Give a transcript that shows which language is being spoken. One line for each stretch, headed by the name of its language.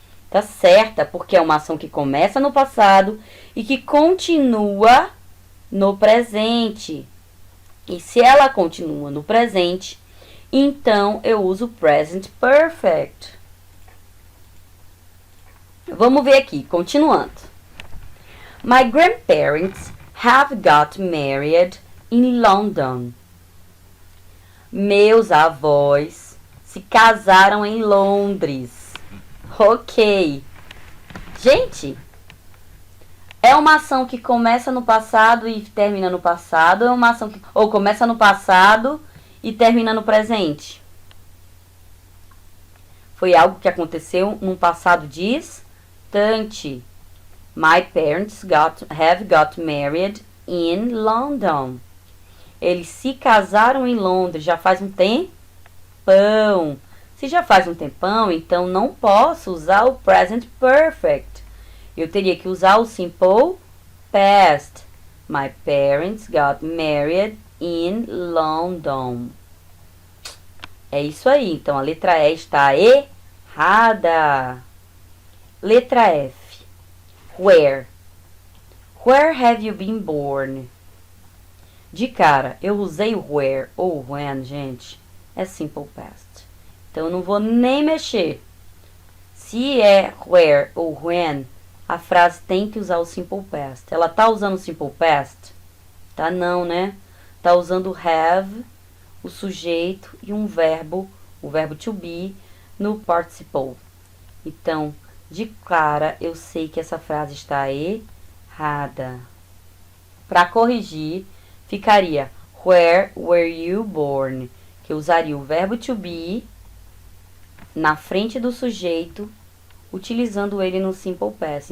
Portuguese: Tá certa, porque é uma ação que começa no passado e que continua no presente. E se ela continua no presente, então eu uso present perfect. Vamos ver aqui, continuando.
English: My grandparents have got married in London.
Portuguese: Meus avós se casaram em Londres. Ok. Gente, é uma ação que começa no passado e termina no passado, ou é uma ação que ou começa no passado e termina no presente? Foi algo que aconteceu num passado distante.
English: My parents have got married in London.
Portuguese: Eles se casaram em Londres já faz um tempão. Se já faz um tempão, então não posso usar o present perfect. Eu teria que usar o simple past.
English: My parents got married in London.
Portuguese: É isso aí. Então, a letra E está errada. Letra F. Where?
English: Where have you been born?
Portuguese: De cara, eu usei o where ou when, gente. É simple past. Então, eu não vou nem mexer. Se é where ou when, a frase tem que usar o simple past. Ela tá usando o simple past? Tá não, né? Tá usando have, o sujeito e um verbo, o verbo to be, no participle. Então, de cara, eu sei que essa frase está errada. Para corrigir, ficaria
English: where were you born?
Portuguese: Que eu usaria o verbo to be na frente do sujeito, utilizando ele no simple past.